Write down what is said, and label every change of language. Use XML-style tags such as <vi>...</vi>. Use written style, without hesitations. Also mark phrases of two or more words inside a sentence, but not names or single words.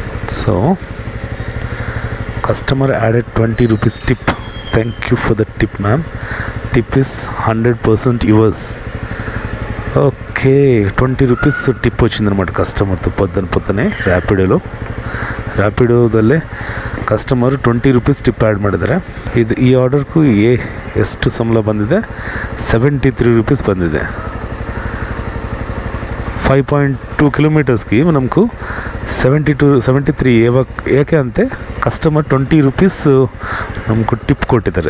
<en>So customer added 20 rupees tip. Thank you for the tip, ma'am. Tip is 100% yours.</en> <te>ఓకే 20 రూపీస్ టిప్ వచ్చిందనమాట కస్టమర్తో పొద్దునే</te> <kn>ರ್ಯಾಪಿಡೋದಲ್ಲೇ ಕಸ್ಟಮರು 20</kn> <en>rupees tip add</en> <kn>ಮಾಡಿದ್ದಾರೆ. ಈ ಆರ್ಡರ್ಗೂ ಎಷ್ಟು ಸಂಬಳ ಬಂದಿದೆ? 73 ರೂಪೀಸ್ ಬಂದಿದೆ. 5.2 ಕಿಲೋಮೀಟರ್ಸ್ಗೆ ನಮಗೂ 73 ಏಕೆ ಅಂತೆ ಕಸ್ಟಮರ್ 20 ರೂಪೀಸ್ ನಮಗೂ ಟಿಪ್ ಕೊಟ್ಟಿದ್ದಾರೆ.</kn>